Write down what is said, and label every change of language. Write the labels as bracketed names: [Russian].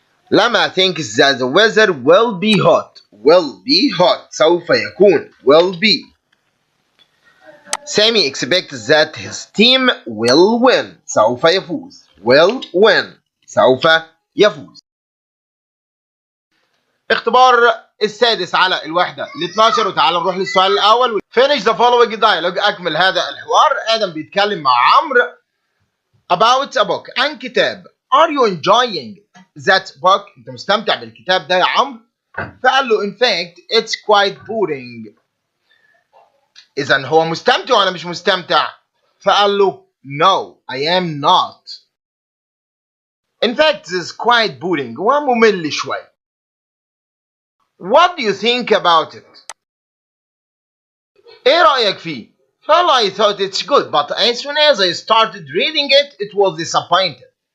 [English] لما thinks that the weather will be hot. will be hot [Arabic] سوف يكون [English] will be. Sammy expects that his team will win. [Arabic] سوف يفوز. will win سوف يفوز. اختبار السادس على الوحدة ال 12 وتعالى نروح للسؤال الأول. [English] Finish the following dialogue. [Arabic] أكمل هذا الحوار. آدم بيتكلم مع عمرو [English] about a book [Arabic] عن كتاب. [English] Are you enjoying that book؟ [Arabic] أنت مستمتع بالكتاب ده يا عمرو؟ فقال له [English] in fact it's quite boring. [Arabic] إذا هو مستمتع ولا مش مستمتع؟ فقال له [English] no I am not. In fact this is quite boring. [Arabic] هو ممل شوي. [English] What do you think about it؟ [Arabic] إيه رأيك فيه؟ [English] Well, I thought it's good, but as soon as I started reading it, it was disappointed.